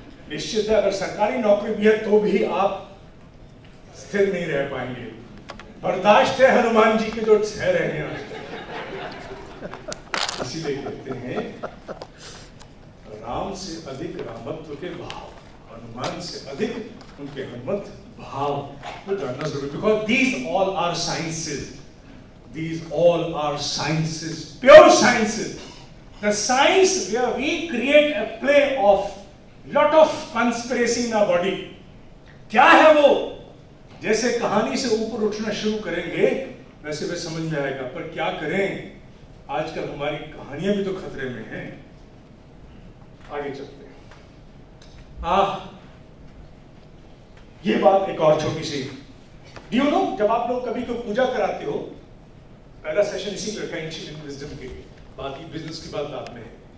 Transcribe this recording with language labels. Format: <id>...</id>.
<hi>निश्चित है अगर सरकारी नौकरी भी है तो भी आप स्थिर नहीं रह पाएंगे। बर्दाश्त है हनुमान जी के जो सह रहे हैं इसीलिए कहते हैं राम से अधिक रामत्व के भाव, हनुमान से अधिक उनके हनुमत भाव को जानना जरूरी।</hi> <en>Because these all are sciences, these all are sciences, pure sciences. The science where we create a play of lot of conspiracy in our body.</en> <hi>क्या है वो? जैसे कहानी से ऊपर उठना शुरू करेंगे वैसे वे समझ में आएगा, पर क्या करें आजकल हमारी कहानियां भी तो खतरे में हैं। आगे चलते हैं। ये बात एक और छोटी सी,</hi> <en>do you know</en> <hi>जब आप लोग कभी कोई पूजा कराते हो, पहला सेशन इसी पर एंशिएंट विजडम के, बाकी बिजनेस की बात बाद में है।</hi>